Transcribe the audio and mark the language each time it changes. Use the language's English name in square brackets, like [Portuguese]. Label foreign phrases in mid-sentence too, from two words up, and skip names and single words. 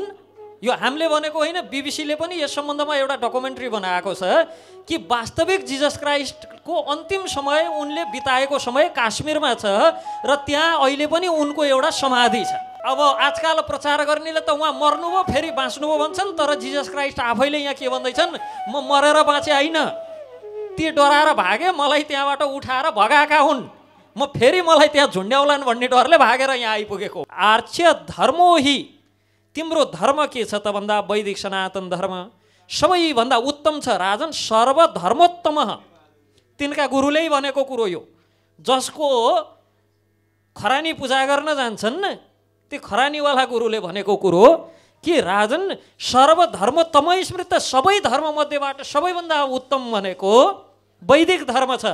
[Nepali] यो हामीले भनेको होइन, बीबीसीले पनि यस सम्बन्धमा एउटा डकुमेन्ट्री बनाएको छ कि वास्तविक जिजस क्राइस्टको अन्तिम समय उनले बिताएको समय काश्मीरमा छ र त्यहाँ अहिले पनि उनको एउटा समाधि छ। अब आजकल प्रचार गर्नेले त उहाँ मर्नुभयो फेरि बाँच्नुभयो भन्छन्, तर जिजस क्राइस्ट आफैले यहाँ के भन्दैछन्, म मरेर बाँचे होइन, ती डराएर भागे, मलाई त्यहाँबाट उठाएर भगाएका हुन्, म फेरि मलाई त्यहाँ झुन्ड्याउलान् भन्ने डरले भागेर यहाँ आइपुगेको। [Sanskrit] आर्य धर्मो हि, [Nepali] तिम्रो धर्म के छ त भन्दा वैदिक सनातन धर्म सबैभन्दा उत्तम छ राजन, सर्वधर्मोत्तम। तिनका गुरुले भनेको कुरो यो। जसको खरानी पूजा गर्न जान्छन् त्यो खरानीवाला गुरुले भनेको कुरो कि राजन [Sanskrit] सर्वधर्मोत्तम स्मृत, [Nepali] सबै धर्ममध्येबाट सबैभन्दा उत्तम भनेको वैदिक धर्म छ।